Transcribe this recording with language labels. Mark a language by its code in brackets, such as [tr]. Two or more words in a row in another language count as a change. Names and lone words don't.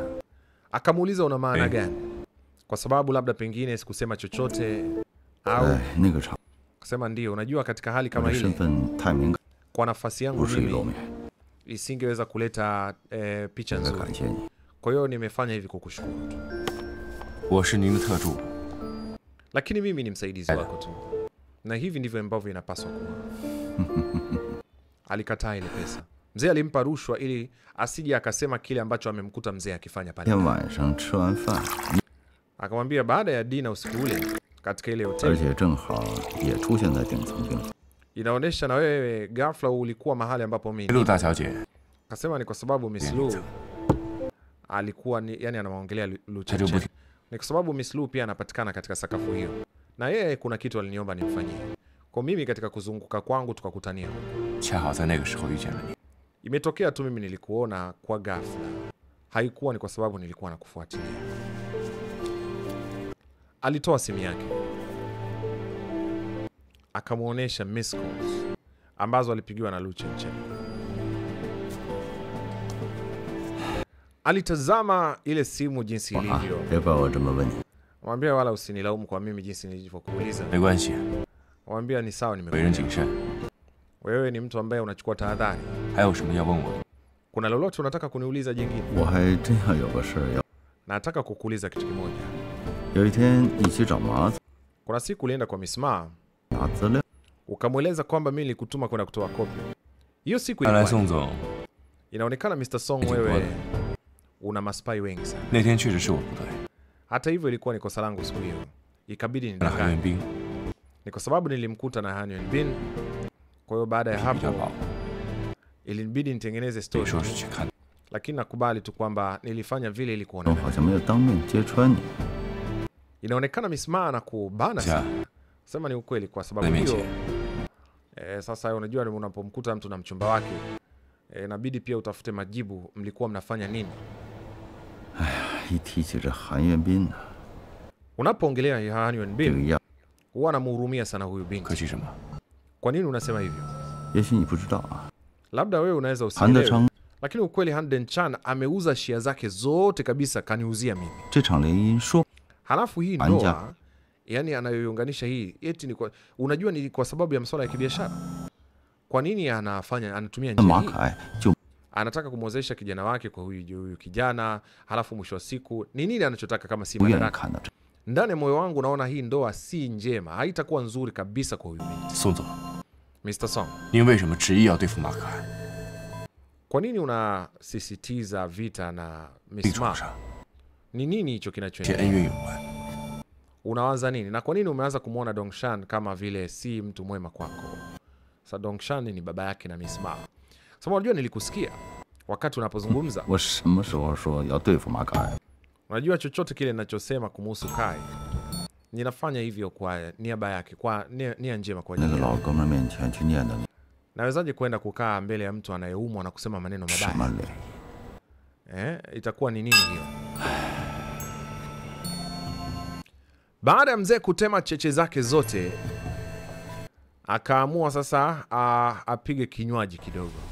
[sw] Akamuuliza una maana gani? Kwa sababu labda pengine sikusema chochote au [zh] 哎，那个场， [sw] kusema ndio, unajua katika hali [zh] 我 [sw] kama [zh] 的身 [sw] ile [zh] 份太敏感， [sw] kwa nafasi yangu [zh] 不适于露 [sw] mimi [zh] 面， [sw] isingeweza kuleta picha [zh] 应该 [sw] nzuri. [zh] 感谢你。 [sw] Kwa hiyo nimefanya hivi kukushukuru tu. [zh] 我是您的特助， [sw] Lakini mimi ni msaidizi wako tu. Na hivi ndivyo ambavyo inapaswa kuwa. Alikataa ile pesa. Mzee alimpa rushwa ili asije akasema kile ambacho amemkuta mzee akifanya [zh] 今 [sw] pale. [zh] 天晚上吃完饭， [sw] Akamwambia baada ya dina usiku ule katika ile [zh] 而 [sw] hoteli [zh] 且正好也出现在顶层病房。 [sw] inaonyesha na wewe ghafla ulikuwa mahali ambapo mimi. [zh] 陆大小姐， [sw] Akasema ni kwa sababu Miss Lu alikuwa ni, yani anawaongelea Lu Chen. Ni kwa sababu Miss Lu pia anapatikana katika sakafu hiyo. Na yeye kuna kitu aliniomba nimfanyie. Kwa mimi katika kuzunguka kwangu tukakutania. [zh] 恰好在那个时候遇见了你。 [sw] Imetokea tu mimi nilikuona kwa ghafla. Haikuwa ni kwa sababu nilikuwa nakufuatilia. Alitoa simu yake. Akamuonesha [en] miss calls [sw] ambazo alipigiwa na Lu Chen. Alitazama ile simu jinsi [zh] 啊 [sw] ilivyo. [zh] 别怪我这么问你， [sw] Mwambia wala usinilaumu kwa mimi jinsi nilivyokuuliza. [zh] 没关系， [sw] Mwambia ni sawa [zh] 为人 [sw] nimekuelewa. [zh] 谨慎。 [sw] Wewe ni mtu ambaye unachukua tahadhari. [zh] 还有什么要问我的？ [sw] Kuna lolote unataka kuniuliza jingine? [zh] 我还真要有个事儿要。 [sw] Nataka kukuuliza kitu kimoja. [zh] 有一天一起找麻子 [sw] Kuna siku ulienda kwa Miss Ma, [zh] 拿资料， [sw] ukamweleza kwamba mimi nilikutuma kwenda kutoa kopi. Hiyo siku [zh] 看来 [sw] ilikuwa [zh] 宋总 [sw] inaonekana Mr. Song [zh] 挺多 [sw] wewe [zh] 的。 [sw] una maspai wengi sana. [zh] 那天确实是我不对， [sw] Hata hivyo ilikuwa ni kosa langu siku hiyo. Ikabidi [zh] 那韩元 [sw] nidanganye. [zh] 兵 [sw] Ni kwa sababu nilimkuta na Han Yuanbin. Kwa hiyo baada ya [zh] 比较 [sw] hapo [zh] 薄， [sw] ilibidi nitengeneze [zh] 得 [sw] story. [zh] 说是去看。 [sw] Lakini nakubali tu kwamba nilifanya vile ili [zh] 我 [sw] kuona. [zh] 好像没有当面揭穿你。 [sw] Inaonekana Miss Ma anakubana [zh] 下 [sw] sana. Sema ni ukweli kwa [zh] 在 [sw] sababu [zh] 面 [sw] hiyo [zh] 前， [sw] sasa unajua unapomkuta mtu na mchumba wake inabidi pia utafute majibu, mlikuwa mnafanya nini? [zh] 一提起这韩元斌呢， [sw] Unapoongelea Han [zh] 这个 [sw] Yuanbin [zh] 样， [sw] huwa anamhurumia sana huyu [zh] 客 [sw] binti. [zh] 气什么？ [sw] Kwa nini unasema hivyo? [zh] 也许你不知道啊， [sw] Labda wewe unaweza [zh] 韩德 [sw] usielewe, [zh] 昌 [sw] lakini ukweli Han Denchan ameuza shia zake zote kabisa, kaniuzia mimi. [zh] 这场联姻说 [sw] Halafu hii Anja. ndoa yani anayoiunganisha hii eti ni kwa, unajua ni kwa sababu ya masuala ya kibiashara. Kwa nini anatumia [zh] 那 [sw] njia [zh] 马 [sw] hii? [zh] 可爱就 [sw] Anataka kumwozesha kijana wake kwa huyu kijana, halafu mwisho wa siku ni nini anachotaka kama si [zh] 不愿意 [sw] madaraka? [zh] 看到这。 [sw] Ndani ya moyo wangu naona hii ndoa si njema, haitakuwa nzuri kabisa kwa huyu binti. [zh] 宋总， [sw] Mr. Song, [zh] 您为什么执意要对付马可爱？ [sw] kwa nini unasisitiza vita na [zh] 立 [sw] Miss [zh] 场 [sw] Ma? [zh] 上， [sw] Ni nini hicho [zh] 这恩 [sw] kinachoendelea? [zh] 怨有关。 [sw] Unawaza nini? Na kwa nini umeanza kumwona Dongshan kama vile si mtu mwema kwako? Sasa Dongshan ni baba yake na Miss Ma. Sasa unajua nilikusikia wakati unapozungumza. [zh] 我什么时候说要对付马可爱？ [sw] Unajua chochote kile ninachosema kumuhusu Kai, ninafanya hivyo kwa niaba yake, kwa nia njema kwa [zh] 那 [sw] ajili [zh] 个 [sw] yake. [zh] 老哥们面前去念叨你 [sw] Nawezaje kwenda kukaa mbele ya mtu anayeumwa na kusema maneno [zh] 什么 [sw] mabaya? [zh] 嘞？ [sw] Itakuwa ni nini hiyo? Baada ya mzee kutema cheche zake zote, akaamua sasa apige kinywaji kidogo.